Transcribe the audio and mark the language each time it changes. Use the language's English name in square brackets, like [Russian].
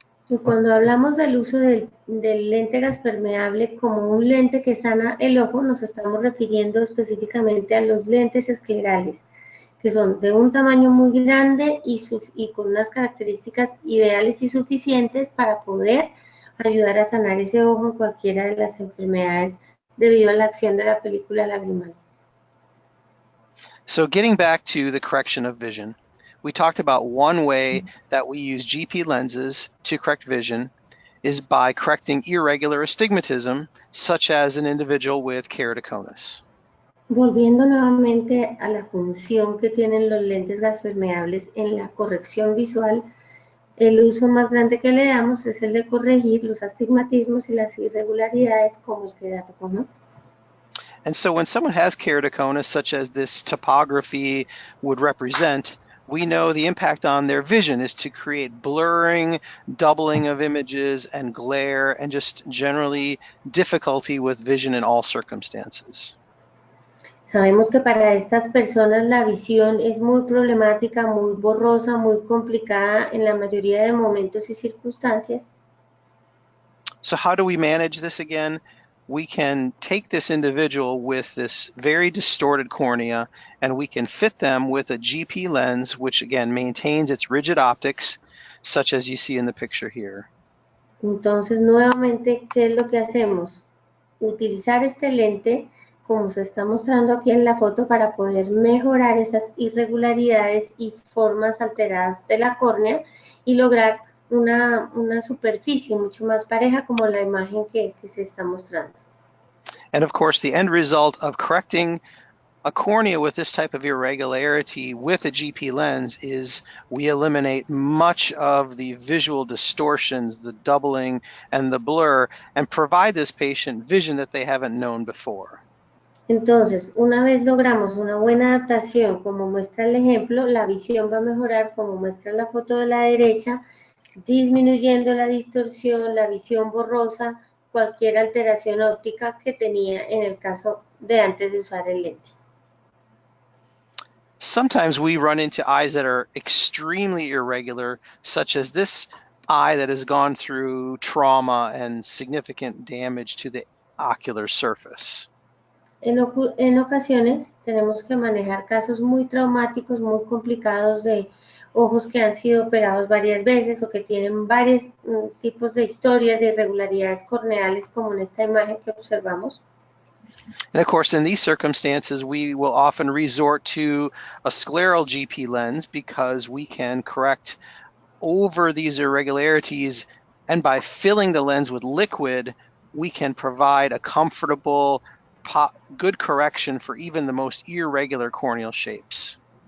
[Spanish] Y cuando hablamos del uso del lente gaspermeable como un lente que sana el ojo, nos estamos refiriendo específicamente a los lentes esclerales, que son de un tamaño muy grande y con unas características ideales y suficientes para poder ayudar a sanar ese ojo en cualquiera de las enfermedades debido a la acción de la película lagrimal. [English] So getting back to the correction of vision, we talked about one way that we use GP lenses to correct vision is by correcting irregular astigmatism, such as an individual with keratoconus. [Spanish] Volviendo nuevamente a la función que tienen los lentes gaspermeables en la corrección visual, el uso más grande que le damos es el de corregir los astigmatismos y las irregularidades como el keratoconus. [English] And so when someone has keratoconus, such as this topography would represent, we know the impact on their vision is to create blurring, doubling of images and glare, and just generally difficulty with vision in all circumstances. [Spanish] Sabemos que para estas personas la visión es muy problemática, muy borrosa, muy complicada en la mayoría de momentos y circunstancias. [English] So how do we manage this again? We can take this individual with this very distorted cornea and we can fit them with a GP lens, which again maintains its rigid optics, such as you see in the picture here. [Spanish] Entonces, nuevamente, ¿qué es lo que hacemos? Utilizar este lente, como se está mostrando aquí en la foto, para poder mejorar esas irregularidades y formas alteradas de la córnea y lograr una superficie mucho más pareja como la imagen que se está mostrando. [English] And of course, the end result of correcting a cornea with this type of irregularity with a GP lens is we eliminate much of the visual distortions, the doubling and the blur, and provide this patient vision that they haven't known before. [Spanish] Entonces, una vez logramos una buena adaptación, como muestra el ejemplo, la visión va a mejorar, como muestra la foto de la derecha, disminuyendo la distorsión, la visión borrosa, cualquier alteración óptica que tenía en el caso de antes de usar el lente. [English] Sometimes we run into eyes that are extremely irregular, such as this eye that has gone through trauma and significant damage to the ocular surface. [Spanish] En ocasiones tenemos que manejar casos muy traumáticos, muy complicados de ojos que han sido operados varias veces o que tienen varios tipos de historias de irregularidades corneales, como en esta imagen que observamos. [English] And of course, in these circumstances, we will often resort to a scleral GP lens because we can correct over these irregularities, and by filling the lens with liquid, we can provide a comfortable, good correction for even the most irregular corneal shapes.